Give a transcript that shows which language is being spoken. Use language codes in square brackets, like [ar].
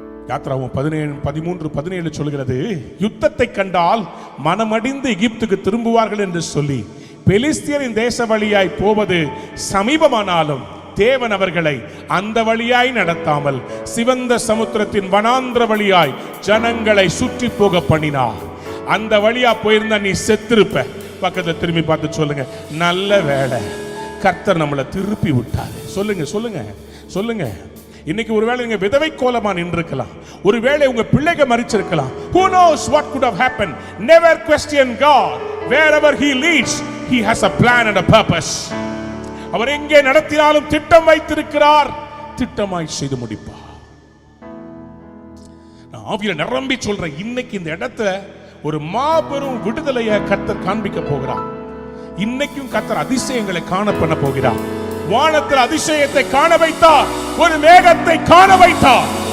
[ta] யாத்ராவும் 13:17 சொல்கிறது, யுத்தத்தை கண்டால் மனமடிந்து எகிப்துக்கு திரும்புவார்கள் என்று சொல்லி பெலிஸ்தியரின் தேச வழியாய் போவது சமீபமானாலும் தேவன் அவர்களை அந்த வழியாய் நடத்தாமல் சிவந்த சமுத்திரத்தின் வனாந்திர வழியாய் ஜனங்களை சுற்றி போக பண்ணினார். அந்த வழியா போயிருந்தா நீ செத்திருப்ப. பக்கத்துல திரும்பி பார்த்து சொல்லுங்க, நல்ல வேளை கர்த்தர் நம்மளை திருப்பி விட்டாரு. சொல்லுங்க சொல்லுங்க சொல்லுங்க. இன்னைக்கு ஒருவேளை நீங்க விதவை கோலமா நின்றிருக்கலாம், ஒருவேளை உங்க பிள்ளைங்க மரிச்சிருக்கலாம். [en] Who knows what could have happened? Never question God. Wherever he leads, he has a plan and a purpose. [ta] அவர் எங்கே நடத்தினாலும் திட்டம் வைத்திருக்கிறார், திட்டமாய் செய்து முடிப்பார். நான் ஆவியில நிரம்பி சொல்றேன், இன்னைக்கு இந்த இடத்துல ஒரு மாபெரும் விடுதலையை கர்த்தர் காண்பிக்க போகிறார். இன்னைக்கும் கர்த்தர் அதிசயங்களை காண பண்ண போகிறார். வானத்தில் அதிசயத்தை காண வைத்தார், ஒரு மேகத்தை காண வைத்தார்.